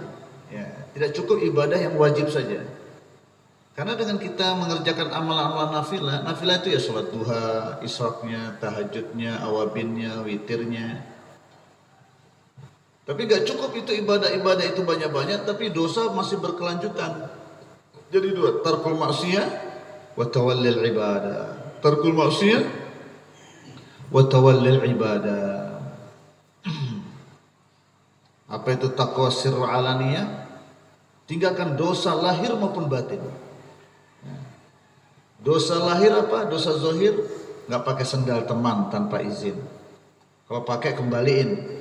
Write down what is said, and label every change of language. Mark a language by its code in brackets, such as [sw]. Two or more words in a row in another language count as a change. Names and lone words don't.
[id] Ya, tidak cukup ibadah yang wajib saja. Karena dengan kita mengerjakan amalan-amalan nafilah itu ya sholat duha, isyraqnya, tahajudnya, awabinnya, witirnya. Tapi gak cukup itu ibadah itu banyak-banyak, tapi dosa masih berkelanjutan. Jadi dua, [ar] ترك المعصية وتولي العبادة. ترك المعصية وتولي العبادة. [id] Apa itu taqwa [ar] سر علانية? [id] Tinggalkan dosa lahir maupun batin. Dosa lahir apa? Dosa zahir, nggak pakai sendal teman tanpa izin. Kalau pakai kembaliin.